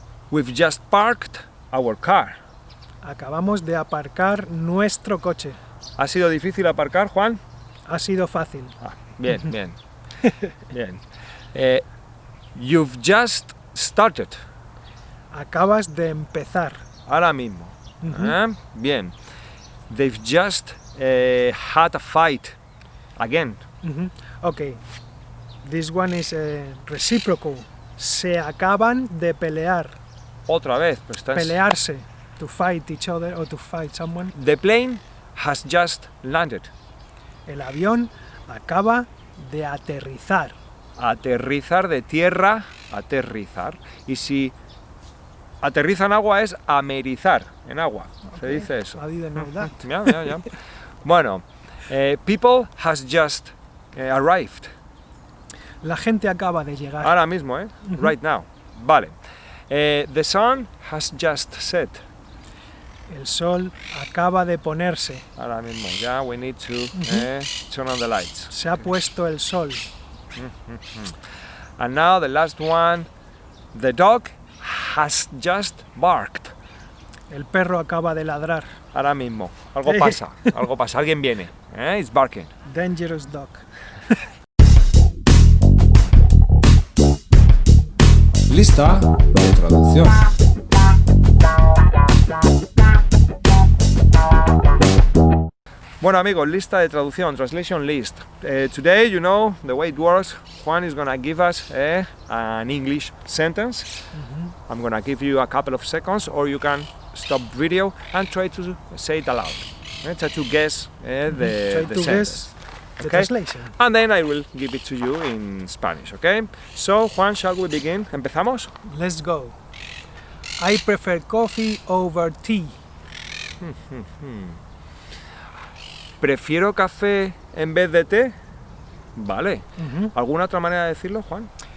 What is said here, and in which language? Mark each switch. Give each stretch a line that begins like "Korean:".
English: We've just parked our car.
Spanish: Acabamos de aparcar nuestro coche. ¿Ha sido difícil aparcar, Juan? Ha sido fácil. Ah, bien, bien. Bien.
English: You've just started.
Spanish: Acabas de empezar. Ahora mismo. Bien.
English: They've just had a fight. Again. Okay. This one is reciprocal.
Spanish: Se acaban de pelear. Otra vez. Pues estás... Pelearse.
English: To fight each other or to fight someone. The plane has just landed.
Spanish: El avión acaba de aterrizar. Aterrizar de tierra, aterrizar. Y si aterriza en agua es amerizar en agua. Se dice eso.
English: I didn't know that.
Spanish: Ya.
English: Bueno, people has just arrived.
Spanish: La gente acaba de llegar. Ahora mismo,
English: right now. Vale. The sun has just set.
Spanish: El sol acaba de ponerse. Ahora mismo, ya,
English: we need to turn on the lights.
Spanish: Se ha puesto el sol.
English: And now the last one, the dog has just barked.
Spanish: El perro acaba de ladrar. Ahora mismo, algo pasa, alguien viene,
English: it's barking. Dangerous dog.
Spanish: Lista de traducción. Bueno amigos, lista de traducción,
English: translation list. Today, you know, the way it works, Juan is gonna give us an English sentence. I'm gonna give you a couple of seconds, or you can stop video and try to say it aloud. Try to guess the Try to sentence. guess the Okay. translation. And then I will give it to you in Spanish, okay? So, Juan, shall we begin?
Spanish: ¿Empezamos?
English: Let's go. I prefer coffee over tea.
Spanish: ¿Prefiero café en vez de té? Vale. ¿Alguna otra manera de decirlo, Juan?